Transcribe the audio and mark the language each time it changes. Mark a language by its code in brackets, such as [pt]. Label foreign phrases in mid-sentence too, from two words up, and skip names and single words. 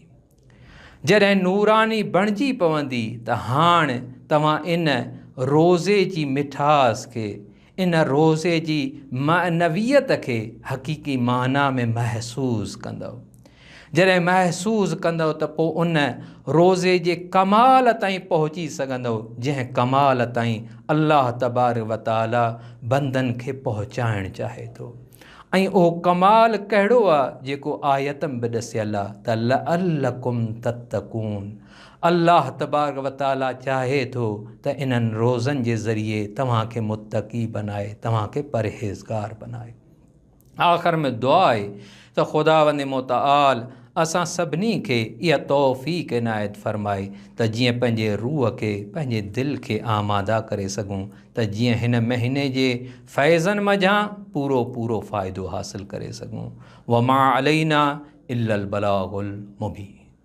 [sd] जॾहिं नूरानी बणिजी पवंदी त हाणे तव्हां इन रोज़े जी मिठास खे, इन रोज़े जी मअनवियत खे हक़ीक़ी माना में महसूस कंदव। जॾहिं महसूस कंदव त पोइ उन रोज़े जे कमाल ताईं पहुची सघंदव जंहिं कमाल ताईं अल्लाह [ar] تبارك وتعالى [sd] बंदनि खे पहुचाइणु चाहे थो। ऐं उहो कमाल कहिड़ो आहे जेको आयत में बि ॾसियल आहे त [ar] لعلكم تتقون, [sd] अल्लाह [ar] تبارك وتعالى [sd] चाहे थो त इन्हनि रोज़नि जे ज़रिए तव्हांखे मुत्तक़ी बनाए, तव्हांखे परहेज़गार बनाए। आख़िर में दुआ आहे त ख़ुदावंद मुतआल असां सभिनी खे इहा तौफ़ीक़ इनायत फ़रमाए त जीअं पंहिंजे रूह खे, पंहिंजे दिलि खे आमादा करे सघूं, त जीअं हिन महीने जे फैज़न मज़ा पूरो पूरो फ़ाइदो हासिल करे सघूं। [ar] وما علينا إلا البلاغ المبين.